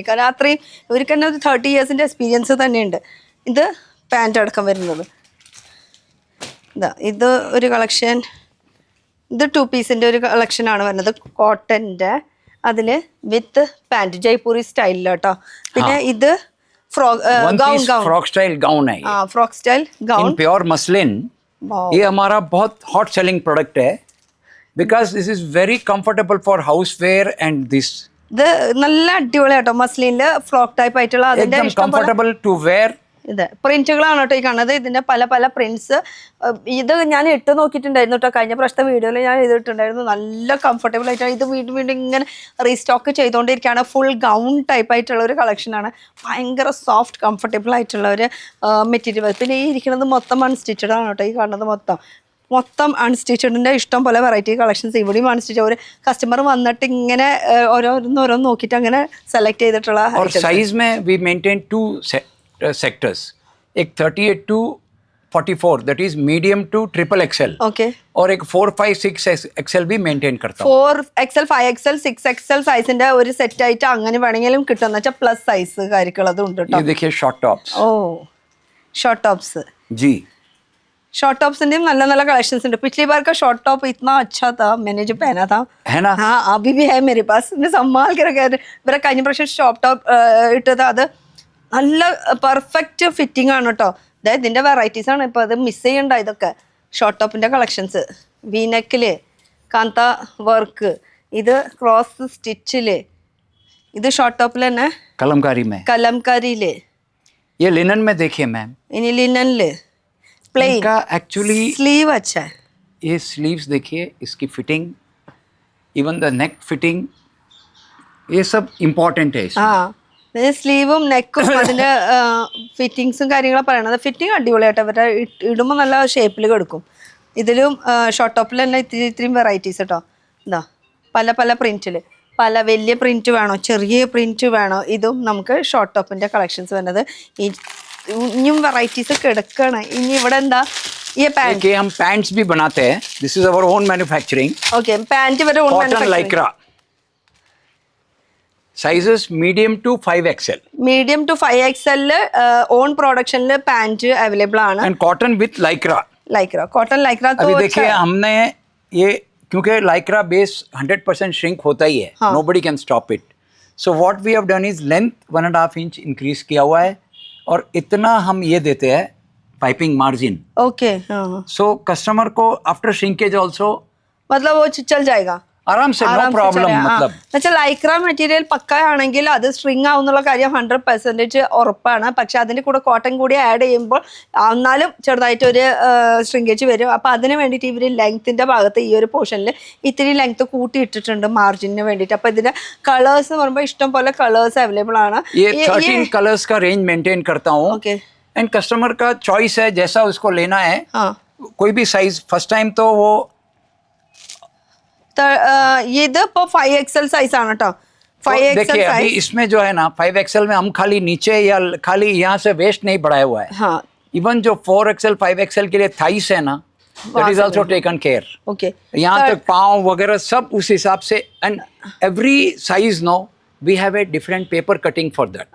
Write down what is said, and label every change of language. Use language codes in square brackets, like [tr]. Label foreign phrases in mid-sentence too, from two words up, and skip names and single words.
[ml] കാരണം അത്രയും ഇവർക്ക് തന്നെ ഒരു 30 ഇയേഴ്സിൻ്റെ എക്സ്പീരിയൻസ് തന്നെയുണ്ട്. ഇത് പാൻറ് അടക്കം വരുന്നത് ഇതാ. ഇത് ഒരു കളക്ഷൻ, ഇത് 2 പീസിൻ്റെ ഒരു കളക്ഷനാണ് വരുന്നത് കോട്ടൻ്റെ. അതിൽ [en] with pant [ml] ജയ്പൂരി സ്റ്റൈലിൽ കേട്ടോ. പിന്നെ ഇത് [en] frock style gown [hi] है. [en] frock style gown in pure muslin. [hi] ये हमारा बहुत हॉट सेलिंग प्रोडक्ट है [en] because this is very comfortable for house wear and this. [ml] ഇത് നല്ല അടിപൊളിയാട്ടോ. മസ്ലിനില് ഫ്രോക്ക് ടൈപ്പ് ആയിട്ടുള്ള അതിന്റെ [en] एकदम comfortable to wear. [ml] ഇത് പ്രിന്റുകളാണ് കേട്ടോ ഈ കാണുന്നത്. ഇതിന്റെ പല പല പ്രിന്റ്സ്. ഇത് ഞാൻ ഇട്ട് നോക്കിയിട്ടുണ്ടായിരുന്നു കേട്ടോ, കഴിഞ്ഞ പ്രാവശ്യത്തെ വീഡിയോയിൽ ഞാൻ ഇതിട്ടുണ്ടായിരുന്നു. നല്ല കംഫർട്ടബിൾ ആയിട്ടാണ്. ഇത് വീണ്ടും വീണ്ടും ഇങ്ങനെ റീസ്റ്റോക്ക് ചെയ്തുകൊണ്ടിരിക്കുകയാണ്. ഫുൾ ഗൗൺ ടൈപ്പ് ആയിട്ടുള്ള ഒരു കളക്ഷനാണ്. ഭയങ്കര സോഫ്റ്റ് കംഫർട്ടബിൾ ആയിട്ടുള്ള ഒരു മെറ്റീരിയൽ. പിന്നെ ഈ ഇരിക്കുന്നത് മൊത്തം അൺസ്റ്റിച്ചഡ് ആണ് കേട്ടോ. ഈ കാണുന്നത് മൊത്തം അൺസ്റ്റിച്ചഡിൻ്റെ ഇഷ്ടം പോലെ വെറൈറ്റി കളക്ഷൻസ് ഇവിടെയും അൺസ്റ്റിച്ച്. ഒരു കസ്റ്റമർ വന്നിട്ട് ഇങ്ങനെ ഓരോന്ന് നോക്കിയിട്ട് അങ്ങനെ സെലക്ട് ചെയ്തിട്ടുള്ള. [hi] और साइज में [en] we maintain 2 sectors, एक 38 to 44 that is medium to triple XL, ഓക്കെ [hi] और एक 4, 5, 6 एक्सएल भी मेंटेन करता हूँ. [ml] 4XL 5XL 6XL സൈസിന്റെ ഒരു സെറ്റ് ആയിട്ട് അങ്ങനെ വേണമെങ്കിലും കിട്ടുന്ന വെച്ചാൽ പ്ലസ് സൈസ് കാര്യങ്ങളതും ഉണ്ട് കേട്ടോ. [hi] ये देखिए शॉर्ट टॉप्स. [ml] ഓ ഷോർട്ട് ടോപ്സ്, [hi] जी [en] short tops [ml] നല്ല നല്ല കളക്ഷൻസ് ഉണ്ട്. [hi] पिछली बार का शॉर्ट टॉप इतना अच्छा था, मैंने जो पहना था है ना. हाँ अभी भी है मेरे पास. मैं संभाल के रखा है. [ml] ഇവരെ കഴിഞ്ഞ പ്രാവശ്യം ഷോർട്ട് ടോപ്പ് ഇട്ടത് അത് നല്ല പെർഫെക്റ്റ് ഫിറ്റിംഗ് ആണ് കേട്ടോ. അതായത് ഇതിൻ്റെ വെറൈറ്റീസ് ആണ് ഇപ്പോൾ. അത് മിസ് ചെയ്യണ്ട. ഇതൊക്കെ ഷോർട്ട് ടോപ്പിൻ്റെ കളക്ഷൻസ്. വീനെക്കില് കാന്ത വർക്ക്, ഇത് ക്രോസ് സ്റ്റിച്ചില്, ഇത് ഷോർട്ട് ടോപ്പിൽ തന്നെ [hi] कलमकारी में. [ml] കലംകാരിയില്. [hi] ये लिनन में देखिए मैम, [ml] ഇനി ലിനനില് പ്ലെയിൻ [hi] इनका एक्चुअली स्लीव अच्छा है. ये स्लीव्स देखिए, इसकी फिटिंग, [en] even the neck fitting, [hi] ये सब इम्पोर्टेंट है इसमें. [ml] ആ സ്ലീവും നെക്കും അതിന്റെ ഫിറ്റിങ്സും കാര്യങ്ങളും പറയണത്. ഫിറ്റിംഗ് അടിപൊളിയായിട്ട് അവരുടെ ഇടുമ്പോൾ നല്ല ഷേപ്പിൽ കിടക്കും. ഇതിലും ഷോർട്ട് ടോപ്പിൽ തന്നെ ഇത്രയും വെറൈറ്റീസ് കേട്ടോ. എന്താ പല പല പ്രിന്റിൽ, പല വലിയ പ്രിന്റ് വേണോ ചെറിയ പ്രിന്റ് വേണോ, ഇതും നമുക്ക് ഷോർട്ട് ടോപ്പിന്റെ കളക്ഷൻസ് വരുന്നത്. ഇനിയും വെറൈറ്റീസ് കിടക്കാണ്. ഇനി ഇവിടെ എന്താ ഈ പാൻറ്. [hi] देखिए हम पैंट्स भी बनाते हैं. [en] this is our own manufacturing. [ml] ഓക്കെ പാൻറ് വരെ [en] cotton lycra, sizes medium to 5XL medium to 5XL [ml] ഓൺ പ്രൊഡക്ഷനിൽ പാൻറ് അവൈലബിൾ ആണ്. [en] and cotton with lycra. [ml] ലൈക്ര കോട്ടൺ ലൈക്ര. [hi] अभी देखिए हमने ये, क्योंकि लाइक्रा बेस 100% श्रिंक होता ही है, [en] nobody can stop it. So what we have done is [hi] लेंथ 1.5 इंच इंक्रीज किया हुआ है, और इतना हम ये देते हैं पाइपिंग मार्जिन. ओके सो कस्टमर को [en] after shrinkage also [hi] मतलब वो चल जाएगा. आराम से [en] no problem [hi] मतलब [ml] എന്നുവെച്ചാൽ ലൈക്ര മെറ്റീരിയൽ പക്കയാണെങ്കിൽ അത് സ്ട്രിങ് ആവുന്നുള്ള കാര്യം 100% ഉറപ്പാണ്. പക്ഷെ അതിന്റെ കൂടെ കോട്ടൺ കൂടി ആഡ് ചെയ്യുമ്പോൾ എന്നാലും ചെറുതായിട്ട് ഒരു ശ്രിങ്കേജ് വരും. അപ്പൊ അതിന് വേണ്ടിയിട്ട് ഇവർ ലെങ്ത്തിന്റെ ഭാഗത്ത് ഈ ഒരു പോർഷനിൽ ഇത്തിരി ലെങ്ത് കൂട്ടി ഇട്ടിട്ടുണ്ട് മാർജിന് വേണ്ടിയിട്ട്. അപ്പൊ ഇതിന്റെ കളേഴ്സ് എന്ന് പറയുമ്പോൾ ഇഷ്ടം പോലെ കളേഴ്സ് അവൈലബിൾ ആണ്. [hi] ये 13 कलर्स का रेंज मेंटेन करता हूँ ओके एंड कस्टमर का चॉइस है जैसा उसको लेना है. हाँ कोई भी साइज फर्स्ट टाइम तो वो [ml] ഇത് ഇപ്പൊ 5XL സൈസ് ആണ് കേട്ടോ. 5XL [hi] देखिए अभी [ml] സൈസ്. [hi] इसमें जो है ना 5XL में हम खाली नीचे या खाली यहाँ से वेस्ट नहीं बढ़ाया हुआ है. हाँ इवन जो 4XL 5XL के लिए थाइस है ना [en] that is also taken care. [hi] ओके यहाँ तक पाँव वगैरह सब उस हिसाब से [en] and every size no we have a different paper cutting for that.